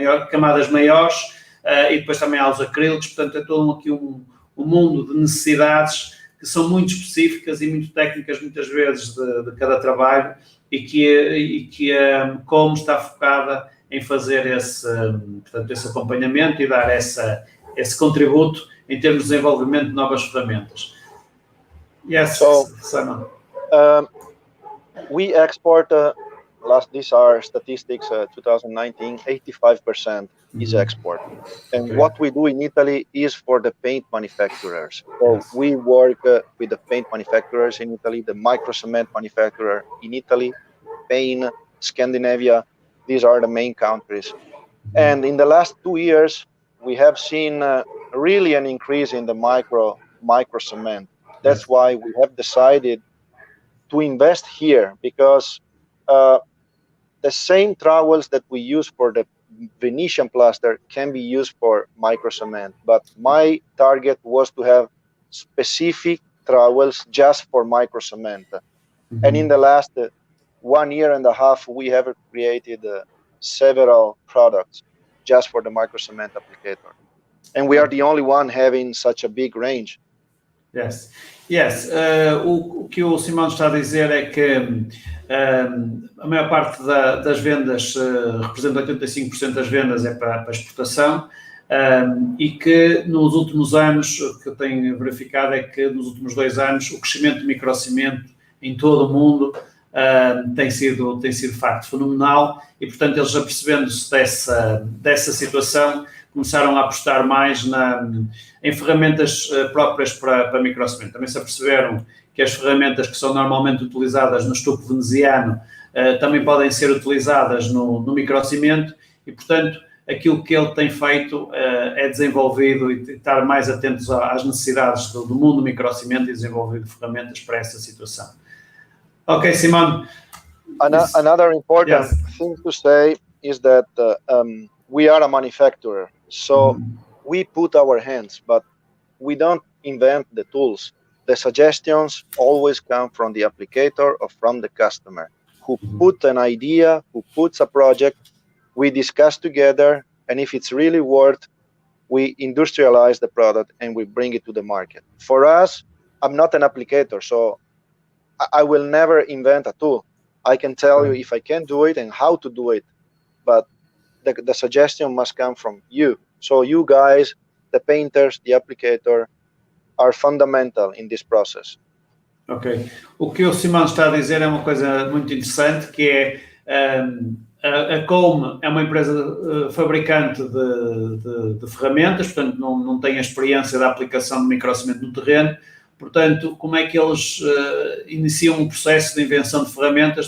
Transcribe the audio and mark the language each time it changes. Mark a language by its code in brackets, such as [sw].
[pt] camadas maiores e depois também há os acrílicos, portanto é todo aqui um mundo de necessidades que são muito específicas e muito técnicas muitas vezes de cada trabalho e que a Como está focada em fazer esse acompanhamento e dar esse contributo em termos de desenvolvimento de novas ferramentas. [en] Yes, so, Simon. We export these are statistics, 2019, 85% is export. And what we do in Italy is for the paint manufacturers. So we work with the paint manufacturers in Italy, the microcement manufacturer in Italy, Spain, Scandinavia. These are the main countries. And in the last 2 years, we have seen really an increase in the microcement. That's why we have decided to invest here, because the same trowels that we use for the Venetian plaster can be used for microcement. But my target was to have specific trowels just for microcement. And in the last 1 year and a half, we have created several products just for the microcement applicator. And we are the only one having such a big range. Yes. [pt] O que o Simão está a dizer é que a maior parte das vendas, representa 85% das vendas é para exportação e que nos últimos anos, o que eu tenho verificado é que nos últimos 2 anos o crescimento do microcimento em todo o mundo tem sido de facto fenomenal e, portanto, eles apercebendo-se dessa situação começaram a apostar mais em ferramentas próprias para microcimento. Também se aperceberam que as ferramentas que são normalmente utilizadas no estuque veneziano também podem ser utilizadas no microcimento e, portanto, aquilo que ele tem feito é desenvolvido e estar mais atentos às necessidades do mundo do microcimento e desenvolvido ferramentas para essa situação. Ok, Simão. [en] Another important thing to say is that we are a manufacturer. So we put our hands, but we don't invent the tools. The suggestions always come from the applicator or from the customer who put an idea, who puts a project, we discuss together, and if it's really worth, we industrialize the product and we bring it to the market. For us, I'm not an applicator, so I will never invent a tool. I can tell you if I can do it and how to do it, but the suggestion must come from you. So you guys, the painters, the applicator, are fundamental in this process. Ok. [pt] O que o Simão está a dizer é uma coisa muito interessante, que é a Come é uma empresa fabricante de ferramentas, portanto não tem a experiência da aplicação de microcimento no terreno. Portanto, como é que eles iniciam um processo de invenção de ferramentas?